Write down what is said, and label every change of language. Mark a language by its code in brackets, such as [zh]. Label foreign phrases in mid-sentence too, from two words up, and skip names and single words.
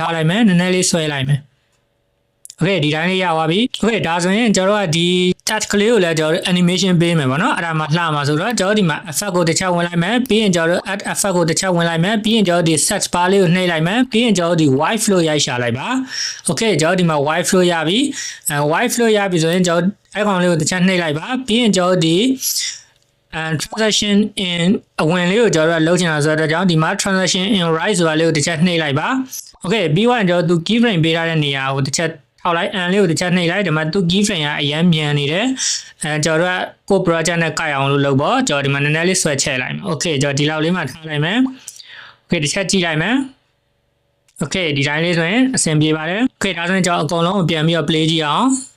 [my] ထားလိုက်မယ်နည်းနည်းလေးဆွဲလိုက်မယ် okay ဒီတိုင်းလေးရပါပြီ okay ဒါဆိုရင်ကျွန်တော်တို့ကဒီ touch ကလေးကိုလည်းကျွန်တော်တို့ animation ပေးမယ်ပေါ့နော်အဲ့ဒါမှလှမှာဆိုတော့ကျွန်တော်ဒီမှာ effect ကိုတစ်ချက်ဝင်လိုက်မယ်ပြီးရင်ကျွန်တော်တို့ [en] add effect [my] ကိုတစ်ချက် ဝင်လိုက်မယ်ပြီးရင်ကျွန်တော်ဒီ [en] set bar [my] လေးကိုနှိပ်လိုက်မယ်ပြီးရင်ကျွန်တော်ဒီ [en] white flow [my] ရိုက်ရှာလိုက်ပါ okay ကျွန်တော်ဒီမှာ [en] white flow [my] ရပြီ [en] white flow [my] ရပြီဆိုရင်ကျွန်တော်အဲ့ကောင် လေးကိုတစ်ချက်နှိပ်လိုက်ပါပြီးရင်ကျွန်တော်ဒီ [en] and transition in [my] အဝင်လေးကိုကျွန်တော်တို့လုပ်ချင်တာဆိုတော့ကြောင့်ဒီမှာ [en] transition in right [my] ဆိုတာလေးကိုတစ်ချက်နှိပ်လိုက်ပါ okay ပြီးတော့ကျွန်တော်သူ keyframe ပေးထားတဲ့နေရာကိုတစ်ချက်ထောက်လိုက် and လေးကိုတစ်ချက်နှိပ်လိုက်ဒီမှာသူ keyframe ကအရင်မြန်နေတယ်ကျွန်တော်တို့ကို project နဲ့ကိုက်အောင်လို့လုပ်ပေါ့ကျွန်တော်ဒီမှာနည်းနည်းလေးဆွဲချဲလိုက်မယ် okay ကျွန်တော်ဒီလောက်လေးမှထားလိုက်မယ် okay တစ်ချက်ကြည့်လိုက်မယ် okay ဒီတိုင်းလေးဆိုရင်အဆင်ပြေပါတယ် okay ဒါဆိုရင်ကျွန်တော်အကုန်လုံးကိုပြန်ပြီးတော့ play ကြည့်အောင်